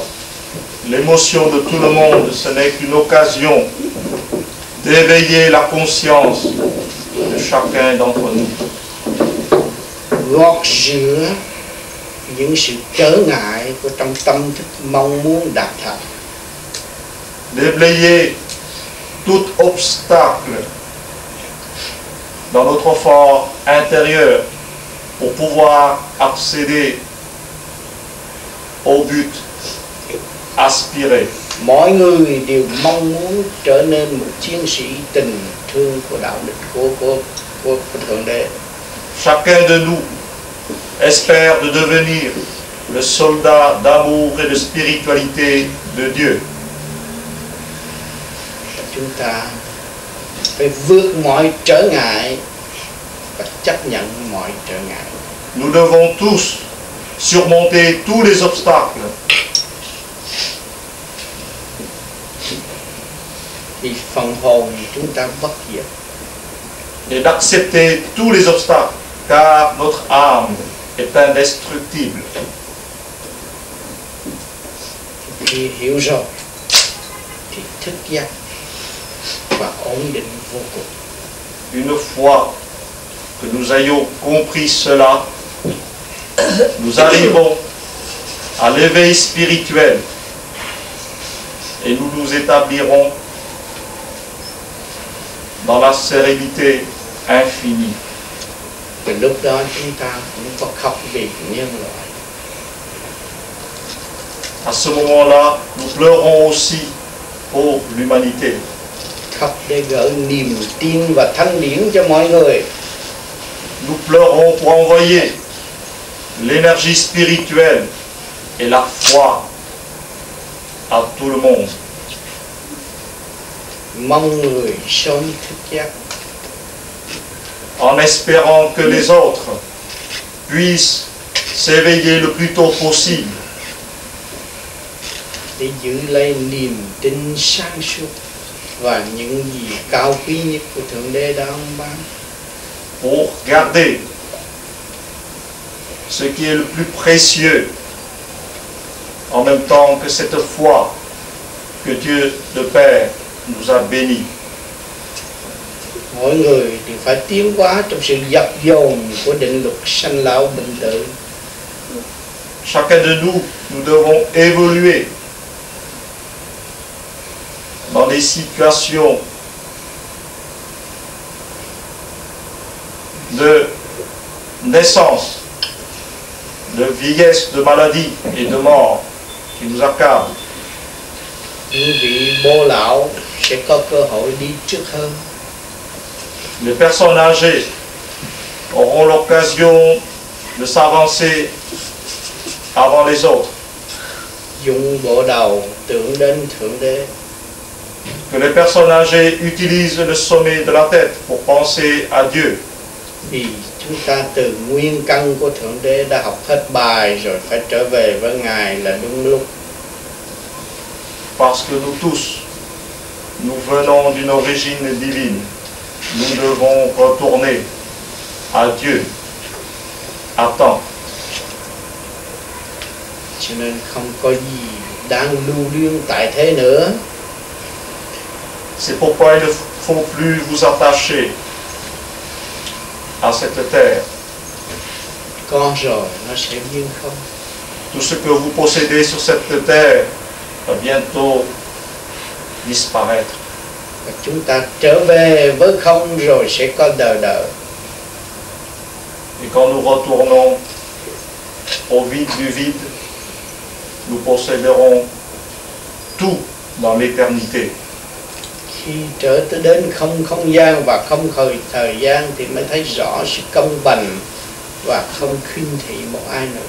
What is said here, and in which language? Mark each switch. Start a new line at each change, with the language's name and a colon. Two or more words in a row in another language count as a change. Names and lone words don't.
French: L'émotion de tout le monde, ce n'est qu'une occasion d'éveiller la conscience de chacun d'entre nous.
Vietnamese: Gọt rửa những sự trở ngại của trong tâm thức mong muốn đạt thành.
French: Déblayer tout obstacle dans notre fort intérieur pour pouvoir accéder au but aspiré.
Vietnamese: Mọi người đều mong muốn trở nên một chiến sĩ tình thương của đạo đức của Thượng Đế.
French: Chacun de nous espère de devenir le soldat d'amour et de spiritualité de Dieu.
Vietnamese: Chúng ta phải vượt mọi trở ngại và chấp nhận mọi trở ngại.
French: Nous devons tous surmonter tous les obstacles
Vietnamese: Vì phần hồn chúng ta bất diệt.
French: et d'accepter tous les obstacles, car notre âme est indestructible.
Vietnamese: Khi hiểu rồi thì thức giác và ổn định vô cùng.
French: Une fois que nous ayons compris cela, nous arrivons à l'éveil spirituel et nous nous établirons dans la sérénité infinie.
Vietnamese: Và lúc đó chúng ta cũng có khóc vì nhân loại.
French: À ce moment-là, nous pleurons aussi pour l'humanité.
Vietnamese: Khóc để gửi niềm tin và thanh điển cho mọi người.
French: Nous pleurons pour envoyer l'énergie spirituelle et la foi à tout le monde.
Vietnamese: Mong người sớm thức giác.
French: En espérant que les autres puissent s'éveiller le plus tôt possible
Vietnamese: Để giữ lấy niềm tin sáng suốt và những gì cao quý nhất của Thượng Đế đã ông ban.
French: pour garder ce qui est le plus précieux en même temps que cette foi que Dieu le Père nous a bénie.
Vietnamese: Mỗi người thì phải tiến hóa trong sự dập dồn của định luật sanh lão bệnh tử.
French: chacun de nous, nous devons évoluer dans des situations de naissance, de vieillesse, de maladie et de mort qui nous accablent.
Vietnamese: Những vị bố lão sẽ có cơ hội đi trước hơn.
French: Les personnes âgées auront l'occasion de s'avancer avant les autres.
Vietnamese: Dùng bộ đầu tưởng đến Thượng Đế.
French: Que les personnes âgées utilisent le sommet de la tête pour penser à Dieu.
Vietnamese: Vì chúng ta từ nguyên căn của Thượng Đế đã học hết bài rồi, phải trở về với Ngài là đúng lúc.
French: Parce que nous tous, nous venons d'une origine divine. Nous devons retourner à Dieu à temps.
Vietnamese: Cho nên không có gì đang lưu luyến tại thế nữa.
French: C'est pourquoi il ne faut plus vous attacher à cette terre.
Vietnamese: Có rồi nó sẽ biến không.
French: Tout ce que vous possédez sur cette terre va bientôt disparaître.
Vietnamese: Và chúng ta trở về với không rồi sẽ có đời đời.
French: Et quand nous retournons au vide du vide, nous posséderons tout dans l'éternité.
Vietnamese: Khi trở tới đến không không gian và không thời gian thì mới thấy rõ sự công bằng và không khinh thị một ai nữa.